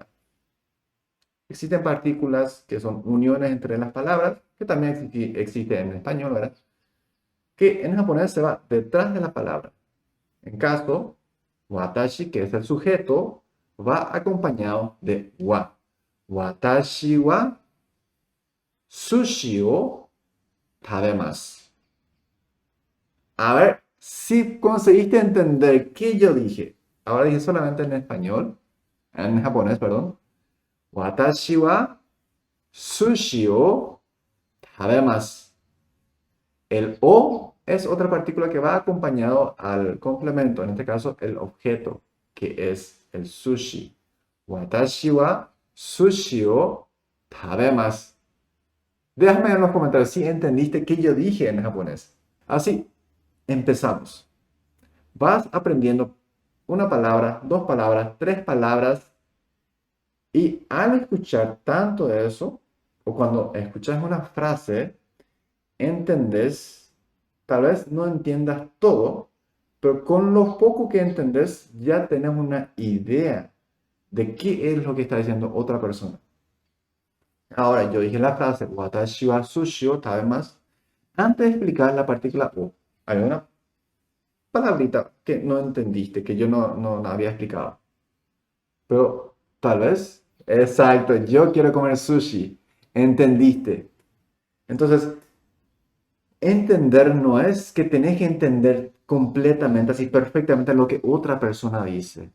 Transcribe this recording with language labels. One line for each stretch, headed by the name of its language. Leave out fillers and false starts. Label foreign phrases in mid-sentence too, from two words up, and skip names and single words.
Spanish: Existen partículas que son uniones entre las palabras, que también existe en español, ¿verdad? Que en japonés se va detrás de la palabra. En caso, watashi, que es el sujeto, va acompañado de wa.
Japanese: 私は寿司を食べます.
Spanish: A ver si conseguiste entender qué yo dije. Ahora dije solamente en español, en japonés, perdón.
Japanese: 私は寿司を食べます.
Spanish: El o es otra partícula que va acompañado al complemento, en este caso el objeto, que es el sushi.
Japanese: 私は寿司を食べます.
Spanish: Déjame en los comentarios si entendiste qué yo dije en japonés. Así, empezamos. Vas aprendiendo una palabra, dos palabras, tres palabras, y al escuchar tanto de eso, o cuando escuchas una frase, entendés, tal vez no entiendas todo, pero con lo poco que entendés ya tenés una idea de qué es lo que está diciendo otra persona. Ahora, yo dije la frase,
Japanese: 私は寿司を食べます.
Spanish: Antes de explicar la partícula o, hay una palabrita que no entendiste, que yo no había explicado. Pero tal vez, exacto, yo quiero comer sushi. Entendiste. Entonces, entender no es que tenés que entender completamente, así perfectamente lo que otra persona dice.